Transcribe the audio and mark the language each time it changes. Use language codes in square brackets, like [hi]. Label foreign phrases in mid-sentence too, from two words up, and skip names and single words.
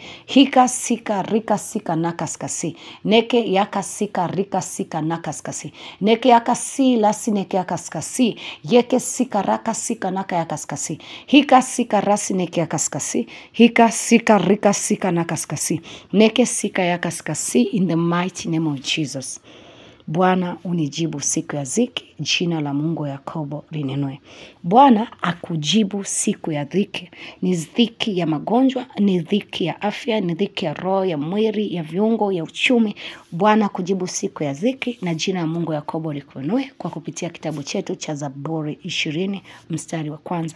[en] Hika sika rika sika na kaskasi. Neke yaka sika rika sika na kaskasi. Neke yaka si lasi neke ya kaskasi. Yeke sika raka sika naka ya kaskasi. Hika sika rasi neke ya kaskasi. Hika sika rika sika na kaskasi. Neke sika ya kaskasi in the mighty name of Jesus. [sw] Bwana unijibu siku ya dhiki, jina la Mungu Yakobo linenwe. Bwana akujibu siku ya dhiki. Ni dhiki ya magonjwa, ni dhiki ya afya, ni dhiki ya roho, ya mwili, ya viungo, ya uchumi. Bwana kujibu siku ya dhiki na jina la Mungu Yakobo likunenwe kwa kupitia kitabu chetu cha Zaburi 20 mstari wa 1.